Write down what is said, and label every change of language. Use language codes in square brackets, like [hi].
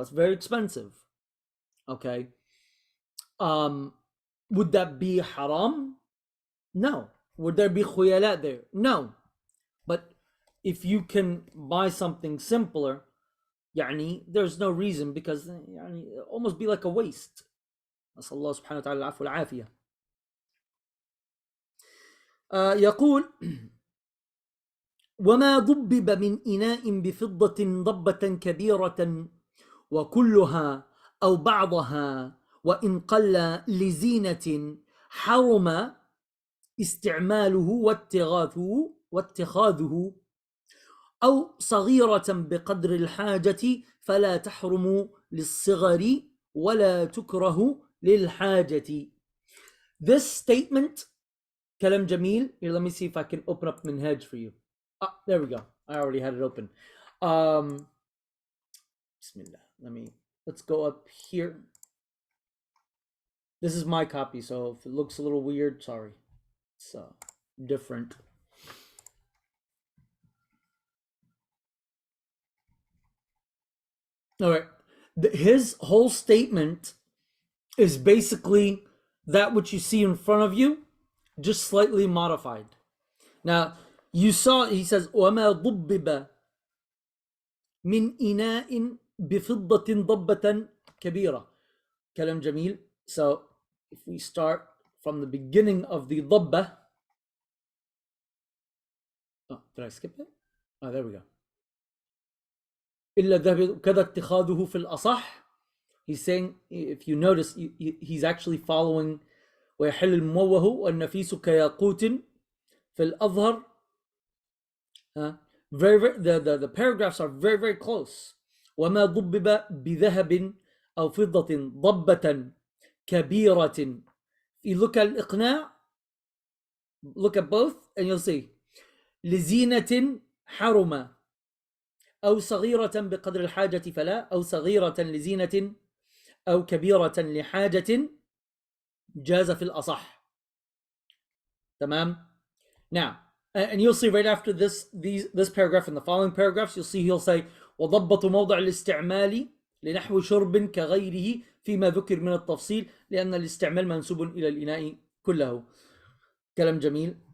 [en] It's very expensive. Okay. Would that be haram? No. Would there be khuyala there? No. But if you can buy something simpler, there's no reason, because it'll almost be like a waste. [ar] نسأل الله سبحانه وتعالى العفو والعافية. يقول وما ضبب من إناء بفضة ضبة كبيرة وكلها أو بعضها وإن قل لزينة حرم استعماله واتخاذه أو صغيرة بقدر الحاجة فلا تحرم للصغر ولا تكره للحاجة. [en] This statement, [ar] كلام جميل. [en] Here, let me see if I can open up Minhaj for you. Ah, there we go. I already had it open. Bismillah. Let's go up here. This is my copy, so if it looks a little weird, sorry. It's different. All right. His whole statement is basically that which you see in front of you, just slightly modified. Now, you saw, he says, [ar] وَمَا ضُبِّبَ مِنْ إِنَاءٍ بِفِضَّةٍ ضَبَّةً كَبِيرَةٍ. [en] Kalam Jamil. So, if we start from the beginning of the ضبة. Oh, did I skip it? Oh, there we go. [ar] إلا ذهب كذا اتخاذه في الأصح. [en] He's saying, if you notice, he's actually following [ar] ويحل الموه والنفيس كياقوت في الأظهر. [en] The paragraphs are very, very close. [ar] وما ضبب بذهب أو فضة ضبة كبيرة. [en] You look at الإقناع, look at both, and you'll see [ar] لزينة حرم أو صغيرة بقدر الحاجة فلا، أو صغيرة لزينة أو كبيرة لحاجة جاز في الأصح. تمام. [en] Now, and you'll see right after this paragraph and the following paragraphs, you'll see he'll say [ar] وضبط موضع الاستعمال لنحو شرب كغيره فيما ذكر من التفصيل لأن الاستعمال منسوب إلى الإناء كله. كلام جميل.